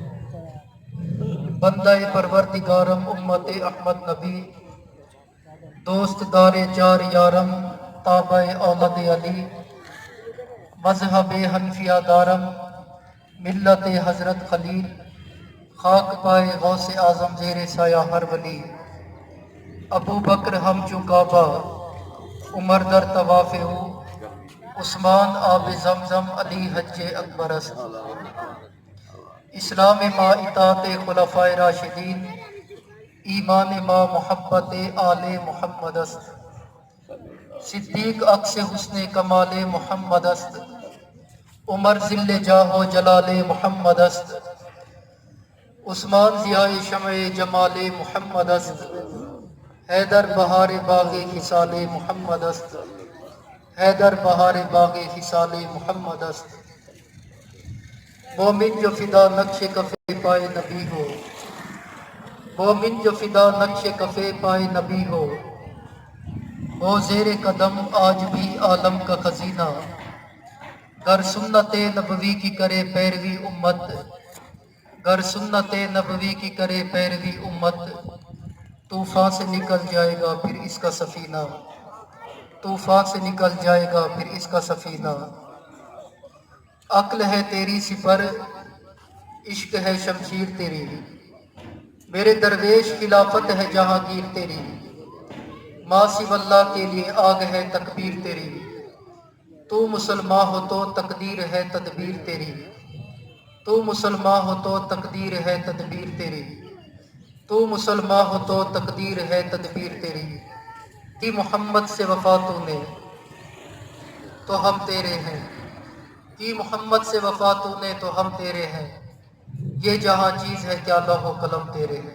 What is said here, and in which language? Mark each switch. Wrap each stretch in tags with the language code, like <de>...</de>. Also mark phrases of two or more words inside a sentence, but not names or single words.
<fa>بندہ پروردگارم امت احمد نبی، دوست دار چار یارم تابع اولاد علی، مذہب حنفیہ دارم ملت حضرت خلیل، خاک پائے غوث اعظم زیر سایہ ہر ولی۔ ابو بکر ہم چو کعبہ، عمر در طواف ہو، عثمان آب زمزم، علی حج اکبر است۔ اسلام ما اطاعت خلفائے راشدین، ایمان ما محبت آل محمد است۔ صدیق عکس حسن کمال محمد است، عمر ذل جاہ و جلال محمد است۔ عثمان ضیاء شمع جمال محمد است، حیدر بہار باغ خصال محمد است، حیدر بہار باغ خصال محمد است۔</fa> <ur>مومن جو فدا نقش کفے پائے نبی ہو، مومن جو فدا نقش کفے پائے نبی ہو زیر قدم آج بھی عالم کا خزینہ۔ گر سنت نبوی کی کرے پیروی امت، گر سنت نبوی کی کرے پیروی امت، طوفان سے نکل جائے گا پھر اس کا سفینہ، طوفان سے نکل جائے گا پھر اس کا سفینہ۔ عقل ہے تیری سپر، عشق ہے شمشیر تیری، میرے درویش خلافت ہے جہانگیر تیری، ما سوی اللہ کے لیے آگ ہے تکبیر تیری، تو مسلمان ہو تو تقدیر ہے تدبیر تیری، تو مسلمان ہو تو تقدیر ہے تدبیر تیری، تو مسلمان ہو تو تقدیر ہے تدبیر تیری۔ کی محمد سے وفا تو نے تو ہم تیرے ہیں، کی محمد سے وفا تو نے تو ہم تیرے ہیں، یہ جہاں چیز ہے کیا لوح و قلم تیرے ہیں۔</ur>